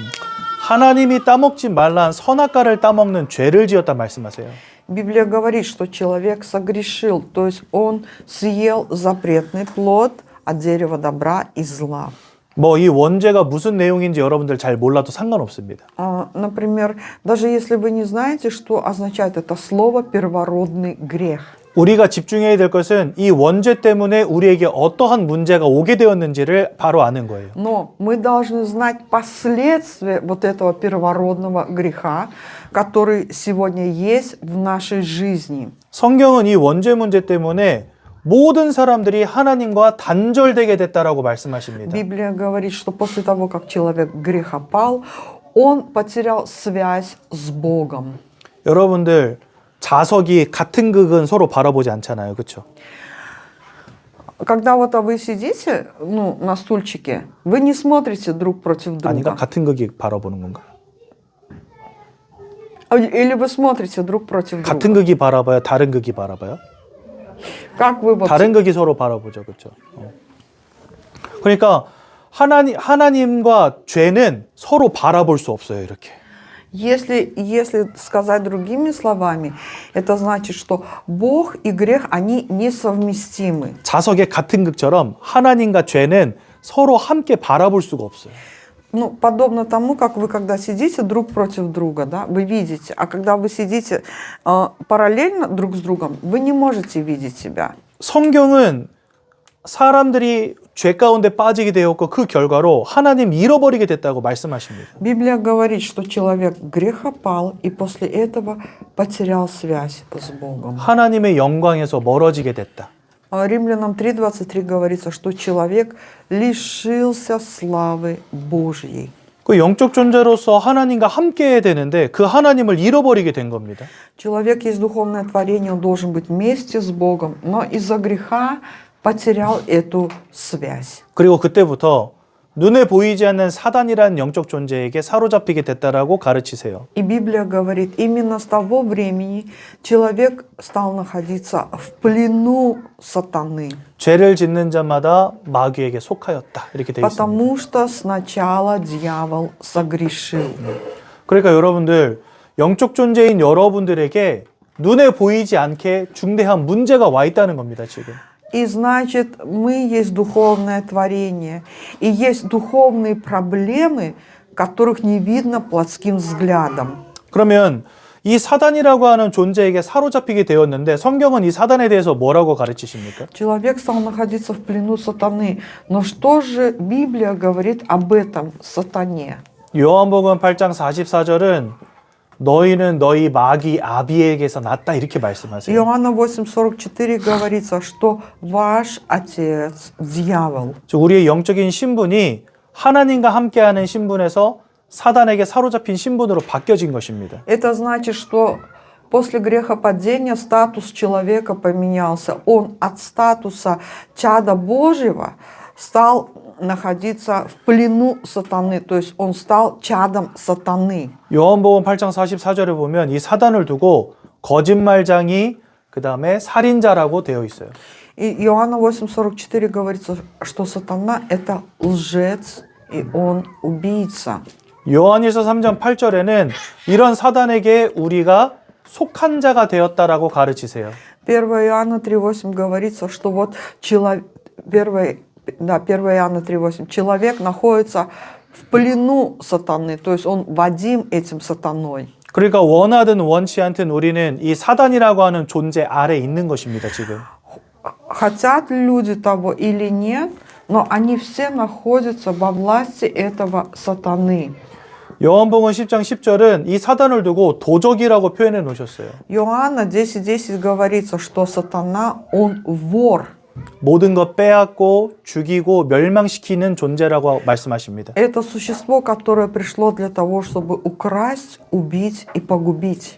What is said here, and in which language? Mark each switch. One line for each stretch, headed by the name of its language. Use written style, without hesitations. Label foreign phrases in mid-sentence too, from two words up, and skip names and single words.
Korean: 하나님이 따먹지 말란 선악과를 따먹는 죄를 지었다 말씀하세요.
Russian: Библия говорит, что человек согрешил, то есть он съел запретный плод от дерева добра и зла.
Korean: 뭐 이 원죄가 무슨 내용인지 여러분들 잘 몰라도 상관없습니다.
Russian: Например, даже если вы не знаете, что означает это слово «первородный грех».
Korean: 우리가 집중해야 될 것은 이 원죄 때문에 우리에게 어떠한 문제가 오게 되었는지를 바로 아는 거예요.
Russian: Но мы должны знать последствия вот этого первородного греха, который сегодня есть в нашей жизни.
Korean: 성경은 이 원죄 문제 때문에 모든 사람들이 하나님과 단절되게 됐다라고 말씀하십니다.
Russian: Библия говорит, что после того, как человек грехопал, он потерял связь с Богом.
Korean: 여러분들 자석이 같은 극은 서로 바라보지 않잖아요. 그렇죠?
Russian: Когда вот вы сидите, на стульчике, вы не смотрите друг против друга.
Korean: 아닌가? 같은 극이 바라보는 건가?
Russian: Или вы смотрите друг против друга.
Korean: 같은 극이 바라봐요? 다른 극이 바라봐요?
Russian: Как вы вот...
Korean: 다른 극이 서로 바라보죠. 그렇죠? 그러니까 하나님과 죄는 서로 바라볼 수 없어요. 이렇게.
Russian: Если сказать другими словами, это значит, что Бог и грех, они несовместимы.
Korean: 자석의 같은 극처럼 하나님과 죄는 서로 함께 바라볼 수가 없어요.
Russian: Ну, подобно тому, как вы когда сидите друг против друга, да, вы видите, а когда вы сидите параллельно друг с другом, вы не можете видеть себя.
Korean: 성경은 사람들이 죄 가운데 빠지게 되었고 그 결과로 하나님 잃어버리게 됐다고 말씀하십니다.
Russian: Библия говорит, что человек грехопал и после этого потерял связь с Богом.
Korean: 하나님의 영광에서 멀어지게 됐다.
Russian: Римлянам 3:23 говорится, что человек лишился славы Божьей.
Korean: 그 영적 존재로서 하나님과 함께 해야 되는데 그 하나님을 잃어버리게 된 겁니다.
Russian: Человек есть духовное творение, он должен быть вместе с Богом, но из-за греха потерял эту связь.
Korean: 그리고 그때부터 눈에 보이지 않는 사단이라는 영적 존재에게 사로잡히게 됐다라고 가르치세요.
Russian: И Библия говорит, именно с того времени человек стал находиться в плену сатаны,
Korean: 죄를 짓는 자마다 마귀에게 속하였다. 이렇게 되어 있습니다.
Russian: потому что сначала дьявол согрешил.
Korean: 그러니까 여러분들 영적 존재인 여러분들에게 눈에 보이지 않게 중대한 문제가 와 있다는 겁니다, 지금.
Russian: И значит, мы есть духовное творение, и есть духовные проблемы, которых не видно плотским взглядом.
Korean: 그러면 이 사단이라고 하는 존재에게 사로잡히게 되었는데 성경은 이 사단에 대해서 뭐라고 가르치십니까?
Russian: Человек стал находиться в плену сатаны. Но что же Библия говорит об этом сатане?
Korean: 요한복음 8장 44절은 너희는 너희 마귀 아비에게서 났다 이렇게 말씀하세요.
Russian: Иоанна 8:44 говорится, что ваш отец дьявол.
Korean: 우리의 영적인 신분이 하나님과 함께하는 신분에서 사단에게 사로잡힌 신분으로 바뀌어진 것입니다.
Russian: Это значит, что после грехопадения статус человека поменялся. Он от статуса чада Божьего стал находиться в плену сатаны, то есть он стал чадом сатаны.
Korean: 요한복음 8장 44절에 보면 이 사단을 두고 거짓말장이 그다음에 살인자라고 되어 있어요.
Russian: И Иоанна 8:44 говорится, что сатана это лжец и он убийца.
Korean: 요한일서 3장 8절에는 이런 사단에게 우리가 속한 자가 되었다라고 가르치세요.
Russian: 1 Иоанна 3:8 говорится, что вот человек, 1 Иоанна 3:8, человек находится в плену сатаны, то есть он водим этим сатаной.
Korean: 그러니까 원하든 원치 않든 우리는 이 사단이라고 하는 존재 아래 있는 것입니다, 지금.
Russian: Хотят люди того или нет, но они все находятся во власти этого сатаны.
Korean: 요한복음 10장 10절은 이 사단을 두고 도적이라고 표현해 놓으셨어요.
Russian: Иоанна 10:10 говорится, что сатана, он вор.
Korean: 모든 것 빼앗고 죽이고 멸망시키는 존재라고 말씀하십니다.
Russian: Это существо, которое пришло для того, чтобы украсть, убить и погубить.